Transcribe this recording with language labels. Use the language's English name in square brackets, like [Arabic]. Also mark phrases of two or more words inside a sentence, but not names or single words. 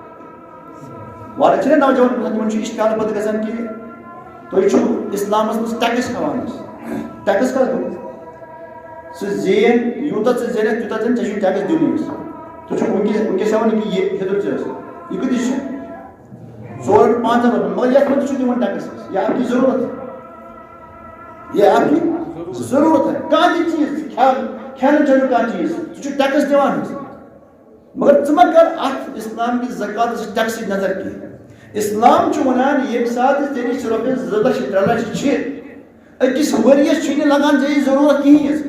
[Kashmiri] واریاہ چھِنہ نوجوان تِمن چھُ اِشتعال پتہٕ گژھان کہ تُہۍ چھِو اسلامس منٛز ٹیکس کھٮ۪وان حظ. ٹیکس کتھ گوٚو سُہ زین یوٗتاہ ژٕ زینکھ تیوٗتاہ زین ژےٚ چھُے ٹیکس دیُنٕے. ژٕ چھُکھ وٕنکیٚس ہٮ۪وان کہ یہِ ہیٚتُر ژےٚ ٲس یہِ کۭتِس چھُ 4-5 رۄپیہِ مگر یتھ منٛز چھُ دِوان ٹیکس. [Urdu] یہ آپ کی ضروٗرت یہ آپ کی ضروٗرت ہے. [Kashmiri] کانٛہہ تہِ چیٖز کھٮ۪نہٕ چٮ۪نُک کانٛہہ چیٖز ژٕ چھُکھ ٹیکس دِوان حظ. مگر ژٕ مہ کر اتھ اسلام کِس زکاتس ٹیکسٕچ نظر کینٛہہ. اسلام چھُ ونان ییٚمہِ ساتہٕ ژےٚ نِش رۄپیس 2 لچھ 3 لچھ چھِ أکِس ؤرِیس چھُے نہٕ لگان ژےٚ ضروٗرت کِہیٖنۍ حظ.